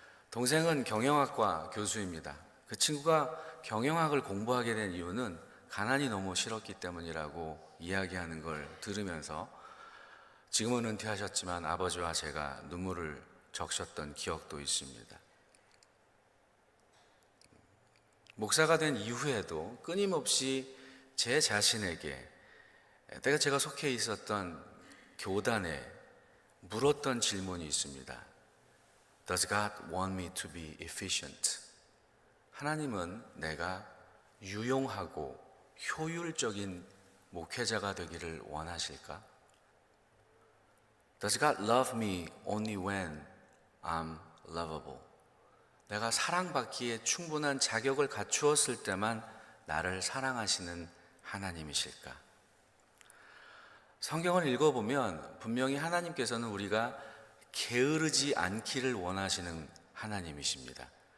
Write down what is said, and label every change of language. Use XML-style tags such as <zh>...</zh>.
<ko>동생은 경영학과 교수입니다. 그 친구가 경영학을 공부하게 된 이유는 가난이 너무 싫었기 때문이라고 이야기하는 걸 들으면서, 지금은 은퇴하셨지만 아버지와 제가 눈물을 적셨던 기억도 있습니다. 목사가 된 이후에도 끊임없이 제 자신에게, 때가 제가 속해 있었던 교단에 물었던 질문이 있습니다.</ko> <en>Does God want me to be efficient?</en> <ko>하나님은 내가 유용하고 효율적인 목회자가 되기를 원하실까?</ko> <en>Does God love me only when I'm lovable?</en> <ko>내가 사랑받기에 충분한 자격을 갖추었을 때만 나를 사랑하시는 하나님이실까? 성경을 읽어보면 분명히 하나님께서는 우리가 게으르지 않기를 원하시는 하나님이십니다.</ko>